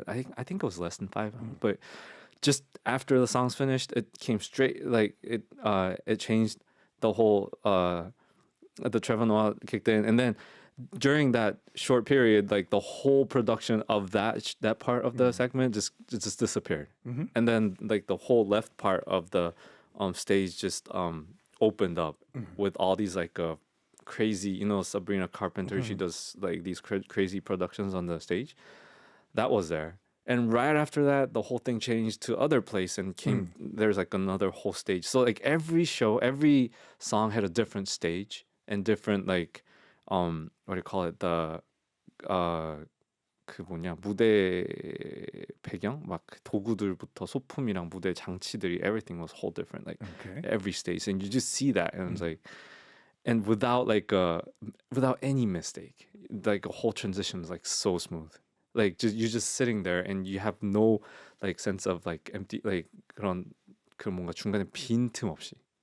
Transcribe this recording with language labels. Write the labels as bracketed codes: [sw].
[en] I think it was less than 5, but just after the songs finished, it came straight, like it changed the whole the Trevor Noah kicked in, and then during that short period, like the whole production of that part of the segment just disappeared, and then like the whole left part of the stage just opened up with all these like crazy, Sabrina Carpenter, she does like these crazy productions on the stage. That was there. And right after that, the whole thing changed to other place and there's like another whole stage. So like every show, every song had a different stage and different like, what do you call it? The [ko] 그 뭐냐 무대 배경 막 도구들부터 소품이랑 무대 장치들이 [en] everything was whole different like Okay. every stage and you just see that and it's like and without without any mistake like a whole transition is like so smooth like you're just sitting there and you have no like sense of like empty like [ko] 그런 그 뭔가 중간에 빈 틈 없이